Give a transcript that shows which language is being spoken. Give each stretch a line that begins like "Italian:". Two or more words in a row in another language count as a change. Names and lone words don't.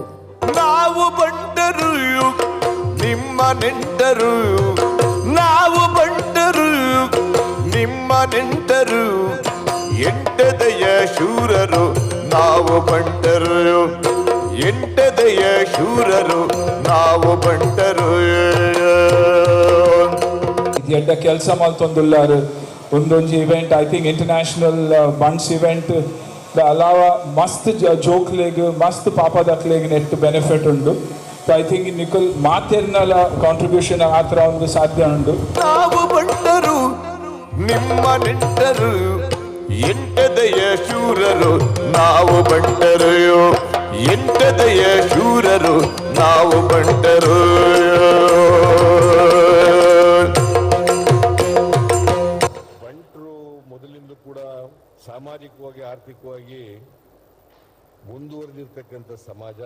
Kannada: ನಾವು ಬಂಟರು, ನಿಮ್ಮ ನೆಂಟರು, ನಾವು ಬಂಟರು, ನಿಮ್ಮ ನೆಂಟರು, ಎಂಟದೆಯ ಶೂರರು ನಾವು ಬಂಟರು, ಎಂಟದೆಯ ಶೂರರು ನಾವು ಬಂಟರು.
Tulu: ಎಡ್ಡ ಕೆಲಸ ಮಲ್ತೊಂದುಲ್ಲಾರು ಒಂದೊಂದು ಇವೆಂಟ್
English: I think international Bunts event
Tulu: ಅಲಾವ ಮಸ್ತ್ ಜೋಕ್ಲೆಗ್ ಮಸ್ತ್ ಪಾಪದಕ್ಲೆಗ್
English: net benefit
Tulu: ಉಂಡು.
English: I think
Tulu: ನಿಖಲ್ ಮಾತೆರ್ನಲ ಕಾಂಟ್ರಿಬ್ಯೂಷನ್ ಆ ಥರ ಒಂದು ಸಾಧ್ಯ ಉಂಡು.
Kannada: ನಾವು ಬಂಟರು, ನಿಮ್ಮ ನೆಂಟರು, ಎಂಟದೆಯ ಶೂರರು ನಾವು ಬಂಟರು, ಎಂಟದೆಯ ಶೂರರು ನಾವು ಬಂಟರು. ಬಂಟರು ಮೊದಲಿಂದ ಕೂಡ ಸಾಮಾಜಿಕವಾಗಿ ಆರ್ಥಿಕವಾಗಿ ಮುಂದುವರೆದಿರ್ತಕ್ಕಂಥ ಸಮಾಜ.